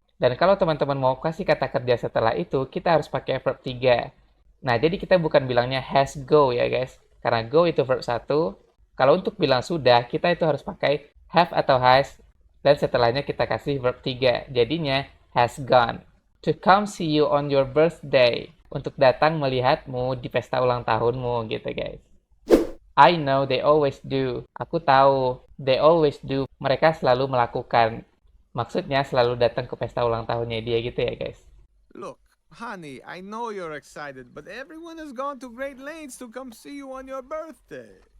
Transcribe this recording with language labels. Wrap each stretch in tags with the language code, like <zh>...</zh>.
<id>Dan kalau teman-teman mau kasih kata kerja setelah itu, kita harus pakai verb 3. Nah, jadi kita bukan bilangnya has go ya guys. Karena go itu verb 1, Kalau untuk bilang sudah, kita itu harus pakai have atau has, dan setelahnya kita kasih verb 3. Jadinya, has gone.</id> <en>To come see you on your birthday.</en> <id>Untuk datang melihatmu di pesta ulang tahunmu, gitu guys.</id> <en>I know they always do.</en> <id>Aku tahu.</id> <en>They always do.</en> <id>Mereka selalu melakukan. Maksudnya selalu datang ke pesta ulang tahunnya dia gitu ya guys.</id> <en>Look, honey, I know you're excited, but everyone has gone to great lengths to come see you on your birthday.</en>